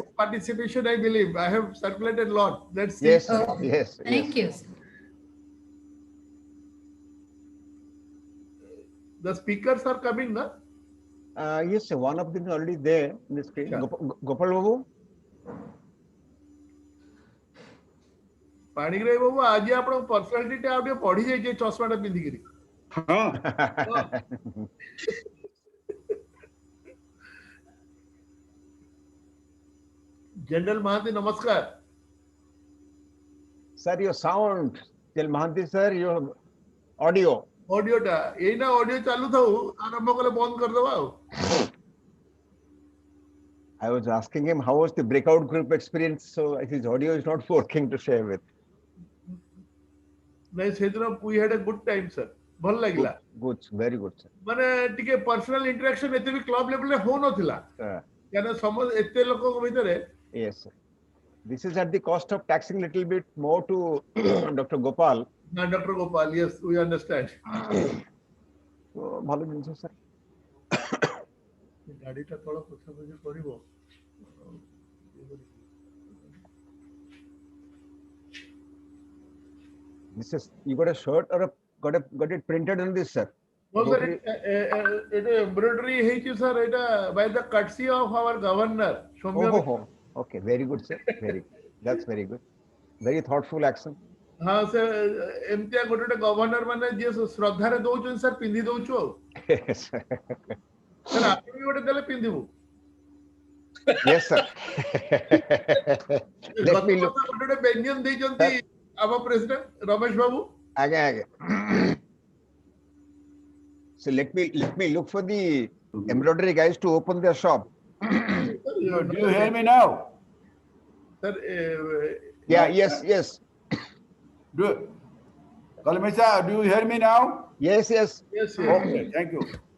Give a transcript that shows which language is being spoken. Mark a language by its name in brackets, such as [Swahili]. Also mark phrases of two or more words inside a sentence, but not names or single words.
[English] participation, I believe. I have circulated a lot. Let's see. Yes, sir. Oh, Yes. Thank you. Sir. The speakers are coming, na? Yes, sir. One of them is already there in the screen. Yeah. Gopal Babu. [Odia] ପାଣିଗ୍ରାହୀ ବାବୁ ଆଜି ଆପଣଙ୍କ ପର୍ସନାଲିଟି ଟା ଆଉ ଟିକେ ପଢି ଯାଇଛି ଚଷମାଟା ପିନ୍ଧିକିରି। [English] General Mahanti, namaskar. Sir, your sound. Tell Mahanti sir, your audio. [Odia] Audio ଟା ଏଇନା audio ଚାଲୁଥାଉ ଆରମ୍ଭ କଲେ ବନ୍ଦ କରିଦବା ଆଉ। [English] I was asking him how was the breakout group experience, so his audio is not working to share with. [Odia] ନାଇଁ ସେଦିନ [English] we had a good time, sir. [Odia] ଭଲ ଲାଗିଲା। [English] Good, very good, sir. [Odia] ମାନେ ଟିକେ [English] personal interaction [Odia] ଏତେ ବି [English] club level [Odia] ରେ ହଉନଥିଲା। କାରଣ ସମସ୍ତ ଏତେ ଲୋକଙ୍କ ଭିତରେ। [English] Yes, sir. This is at the cost of taxing little bit more to Dr. Gopal. Dr. Gopal, yes, we understand. [Odia] ଭଲ ଜିନିଷ sir. ଗାଡିଟା ତଳ ପଛପଛ କରିବ। [English] This is, you got a shirt or got it printed on this, sir? No, sir, it embroidery ହେଇଛି sir, ଏଇଟା by the courtesy of our governor. Okay, very good, sir. Very good. That's very good. Very thoughtful action. [Odia] ହଁ ସେ ଏମିତିଆ ଗୋଟେ ଗଭର୍ଣ୍ଣର ମାନେ ଯିଏ ଶ୍ରଦ୍ଧାରେ ଦଉଛନ୍ତି ସାର୍ ପିନ୍ଧି ଦଉଛୁ ଆଉ। ସାର୍ ଆପଣ ବି ଗୋଟେ ଦେଲେ ପିନ୍ଧିବୁ। [English] Yes, sir. Let me look. [Odia] ଗୋଟେ ବ୍ୟଞ୍ଜନ ଦେଇଛନ୍ତି ଆମ ପ୍ରେସିଡେଣ୍ଟ ରମେଶ ବାବୁ। ଆଜ୍ଞା। [English] So let me look for the embroidery guys to open their shop. Do you hear me now? Sir, Yeah, yes. Kalamisa, do you hear me now? Yes. yes. Okay, thank you.